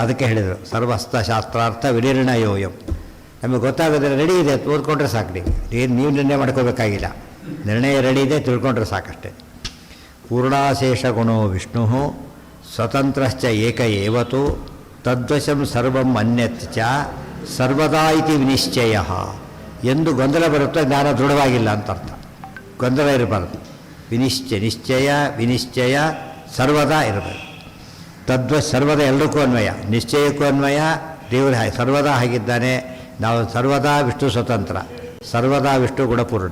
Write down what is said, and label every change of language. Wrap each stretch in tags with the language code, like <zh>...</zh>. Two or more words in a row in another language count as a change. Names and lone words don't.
<kn>ಅದಕ್ಕೆ ಹೇಳಿದರು</kn> <sa>ಸರ್ವಸ್ಥ ಶಾಸ್ತ್ರಾರ್ಥ ವಿನಿರ್ಣಯೋಯಂ.</sa> <kn>ನಮಗೆ ಗೊತ್ತಾಗೋದ್ರೆ ರೆಡಿ ಇದೆ, ಓದ್ಕೊಂಡ್ರೆ ಸಾಕು. ನೀವು ನಿರ್ಣಯ ಮಾಡ್ಕೋಬೇಕಾಗಿಲ್ಲ, ನಿರ್ಣಯ ರೆಡಿ ಇದೆ, ತಿಳ್ಕೊಂಡ್ರೆ ಸಾಕಷ್ಟೇ.</kn> <sa>ಪೂರ್ಣಾಶೇಷ ಗುಣೋ ವಿಷ್ಣು ಸ್ವತಂತ್ರಶ್ಚ ಏಕ ಏವತು ತದ್ವಶಂ ಸರ್ವಂ ಅನ್ಯತ್ ಚ ಸರ್ವದಾ ಇತಿ ವಿನಿಶ್ಚಯ.</sa> <kn>ಎಂದು ಗೊಂದಲ ಬರುತ್ತೋ ಜ್ಞಾನ ದೃಢವಾಗಿಲ್ಲ ಅಂತ ಅರ್ಥ. ಗೊಂದಲ ಇರಬಾರ್ದು. ವಿನಿಶ್ಚಯ ಸರ್ವದಾ ಇರಬೇಕು. ಸರ್ವದ ಎಲ್ಲಕ್ಕೂ ಅನ್ವಯ, ನಿಶ್ಚಯಕ್ಕೂ ಅನ್ವಯ. ದೇವರು ಸರ್ವದಾ ಆಗಿದ್ದಾನೆ. ನಾವು ಸರ್ವದಾ ವಿಷ್ಣು ಸ್ವತಂತ್ರ, ಸರ್ವದಾ ವಿಷ್ಣು ಗುಣಪೂರ್ಣ.</kn>